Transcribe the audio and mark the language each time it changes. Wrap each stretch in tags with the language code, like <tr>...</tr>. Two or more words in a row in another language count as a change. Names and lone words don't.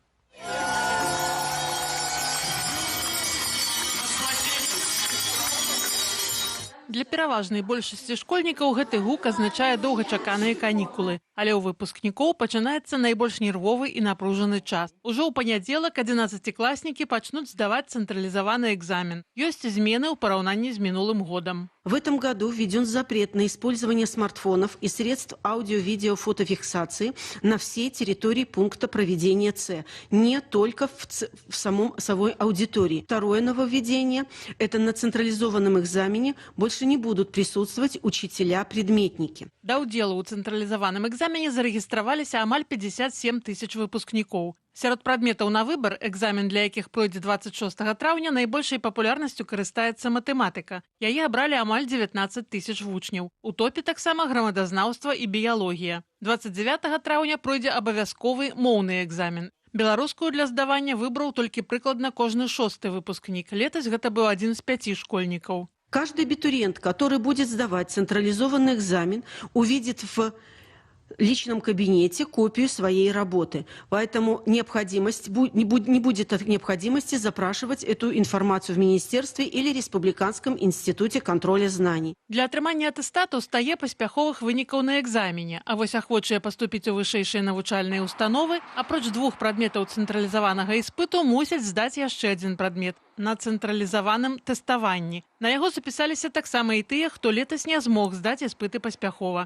<be>Для пераважнай большасці школьнікаў гэты гук азначае доўгачаканыя канікулы. Але ў выпускнікоў пачынаецца найбольш нервовы і напружаны час. Ужо ў панядзелак 11-класнікі пачнуць здаваць цэнтралізаваны экзамен. Ёсць змены ў параўнанні з мінулым годам.</be> <ru>В этом году введен запрет на использование смартфонов и средств аудио-видео-фотофиксации на всей территории пункта проведения Ц, не только в самой аудитории. Второе нововведение – это на централизованном экзамене больше не будут присутствовать учителя-предметники.</ru> <be>Да ўдзелу ў цэнтралізаваным экзамене экзамене зарэгістраваліся амаль 57 тысяч выпускнікоў. Сярод прадметаў на выбар, экзамен для якіх пройдзе 26 траўня, найбольшай папулярнасцю карыстаецца матэматыка. Яе абралі амаль 19 тысяч вучняў. У топе таксама грамадазнаўства і біялогія. 29 траўня пройдзе абавязковы моўны экзамен. Беларускую для здавання выбраў толькі прыкладна кожны 6-й выпускнік. Летась гэта быў адзін з 5 школьнікаў.</be> <ru>Каждый абитуриент, который будет сдавать централизованный экзамен, увидит в личном кабинете копию своей работы. Поэтому не будет необходимости запрашивать эту информацию в Министерстве или Республиканском институте контроля знаний.</ru> <be>Для атрымання атэстату стае паспяховых вынікаў на экзамене, а вось ахвочыя паступіць у вышэйшыя навучальныя установы, апроч 2 прадметаў цэнтралізаванага іспыту, мусяць здаць яшчэ адзін прадмет на цэнтралізаваным тэставанні. На яго запісаліся таксама і тыя, хто летась не змог здаць іспыты паспяхова.</be>